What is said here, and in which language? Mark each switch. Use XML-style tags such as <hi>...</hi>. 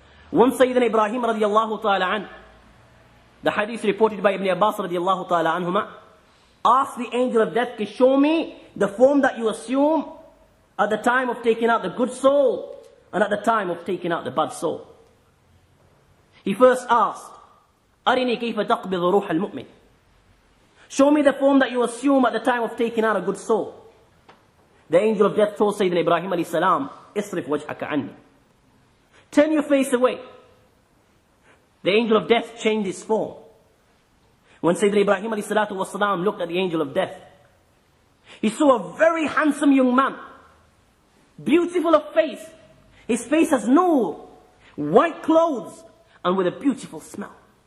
<en>Once Sayyidina Ibrahim radiallahu ta'ala an, the hadith reported by Ibn Abbas radiallahu ta'ala anhuma, asked the angel of death to show me the form that you assume at the time of taking out the good soul and at the time of taking out the bad soul. He first asked,</en> <ar>أَرِنِي كَيْفَ تَقْبِضُ رُوحَ الْمُؤْمِنِ.</ar> <en>Show me the form that you assume at the time of taking out a good soul. The angel of death told Sayyidina Ibrahim alayhi salam,</en> <ar>إِصْرِفْ وَجْحَكَ عَنِّي.</ar> <en>Turn your face away. The angel of death changed his form. When Sayyidina Ibrahim alayhi salatu wasalam looked at the angel of death, he saw a very handsome young man, beautiful of face. His face has nur, white clothes, and with a beautiful smell.</en>